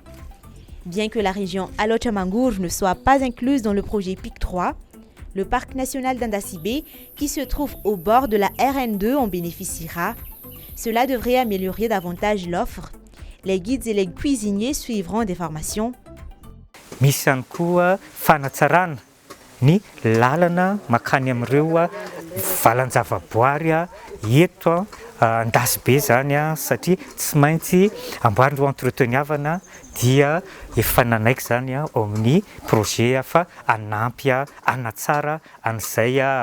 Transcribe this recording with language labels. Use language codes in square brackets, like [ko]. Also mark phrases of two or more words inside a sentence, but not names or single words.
[fr] Bien que la région Alochamangour ne soit pas incluse dans le projet PIC 3, le parc national d'Andasibe, qui se trouve au bord de la RN2, en bénéficiera. Cela devrait améliorer davantage l'offre. Les guides et les cuisiniers suivront des formations. [mg] Misy ihany koa fanatsarana ny lalana makany amin'ireo valan-javaboary eto Andasibe zany satria tsy maintsy amboarindreo entreteniavana dia efa nanaiky zany ao amin'ny projet fa hanampy hanatsara an'izay